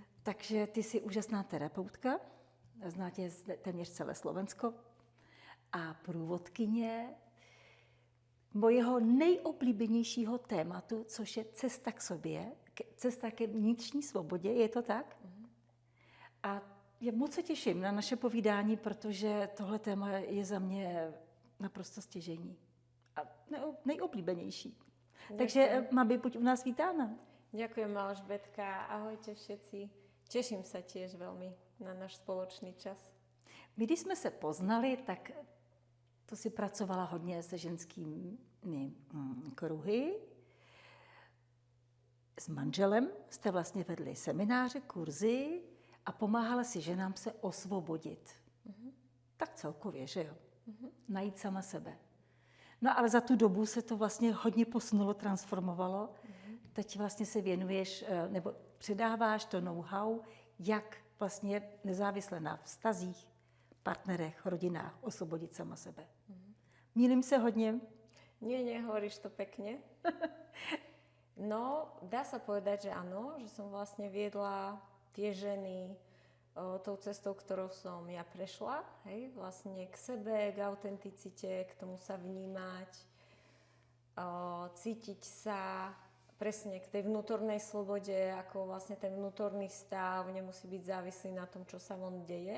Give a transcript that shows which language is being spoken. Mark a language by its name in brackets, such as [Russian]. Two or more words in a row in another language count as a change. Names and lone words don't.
[Czech] Takže ty jsi úžasná terapeutka, znáte téměř celé Slovensko a průvodkyně mojeho nejoblíbenějšího tématu, což je cesta k sobě, cesta ke vnitřní svobodě, je to tak? A já moc se těším na naše povídání, protože tohle téma je za mě naprosto stěžejní a nejoblíbenější. Takže Mabi, buď u nás vítána. [Slovak] Ďakujem, Alžbetka. Ahojte všetci. Teším sa tiež veľmi na náš spoločný čas. [Czech] My, když jsme se poznali, tak to si pracovala hodně se ženskými kruhy. S manželem jste vlastně vedli semináře, kurzy a pomáhala si ženám se osvobodit. Tak celkově, že jo? Najít sama sebe. No ale za tu dobu se to vlastně hodně posunulo, transformovalo. Teď vlastně se věnuješ, nebo předáváš to know-how, jak vlastně nezávisle na vztazích, partnerech, rodinách osvobodit sama sebe. Mýlim se hodně? [Slovak] Nie, nehovoríš to pekne. No, dá sa povedať, že áno, že som vlastne viedla tie ženy tou cestou, ktorou som ja prešla, hej, vlastne k sebe, k autenticite, k tomu sa vnímať, cítiť sa presne k tej vnútornej slobode, ako vlastne ten vnútorný stav nemusí byť závislý na tom, čo sa von deje.